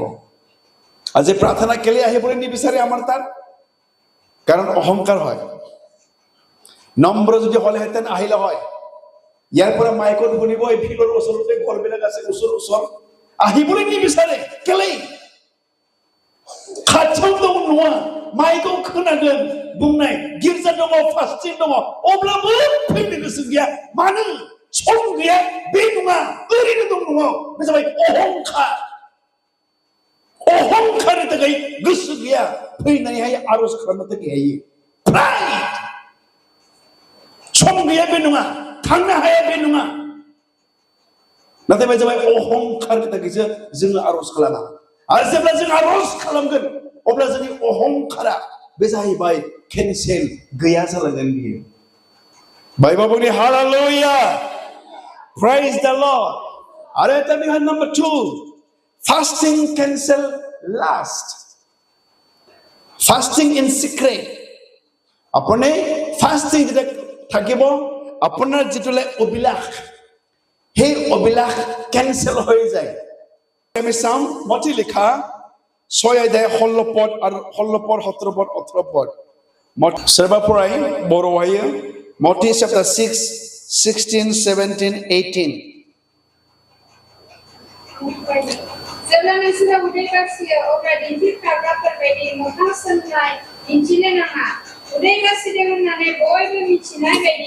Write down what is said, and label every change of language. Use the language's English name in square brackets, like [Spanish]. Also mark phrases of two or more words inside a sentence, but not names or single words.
[Assamese] আজি প্ৰাৰ্থনা কেলে আহিবলৈ নিবিচাৰে আমাৰ তাত? কাৰণ অহংকাৰ হয়। নম্ৰ যদি হলেহেঁতেন আহিলে হয় ইয়াৰ পৰা মাইকত শুনিব এই ফিল্ডৰ ওচৰতে ঘৰবিলাক আছে ওচৰ আহিবলৈ নিবিচাৰে কেলেই [Bodo] खाथियाव दं नङा माइकआव खोनादों बुंनाय गिर्जा दङ फास्टिं दङ अब्लाबो फैनो गोसो गैया मानो सम गैया बे नङा ओरैनो दं न'आव बे जाबाय अहंखारनि थाखाय गोसो गैया फैनानैहाय आरज खालामनो थाखाय हायो प्राइड सम गैया बे नङा थांनो हाया बे नङा नाथाय बे जाबाय अहंखारनि थाखायसो जोङो आरज खालामा आरो जेब्ला जों आरज खालामगोन अब्ला जोंनि अहंखारा बे जाहैबाय केनसेल गैया जालांगोन बियो बाइबलनि हालेलुया [English] praise the lord [Bodo] आरो दा नम्बर 2 [English] fasting cancel last fasting in secret [Assamese] আপনি ফাস্টিং যেটা থাকিব আপোনাৰ যেটোলে অভিলাষ সেই অভিলাষ কেনসেল হৈ যায় আমি চাম মতি লিখা 6 অধ্যায় 16 পদ আৰু 16 পদ 17 পদ 18 পদ [Bodo] सोरबा फराय बर'आयो मती chapter 6 16 17 18 जेब्ला नोंसोरो उदै गासियो अब्ला दिन्थिखाग्राफोरबायदि मोखां सोमनाय दिन्थिनो नाङा उदै गासिदों होननानै बयबो मिथिनाय बायदि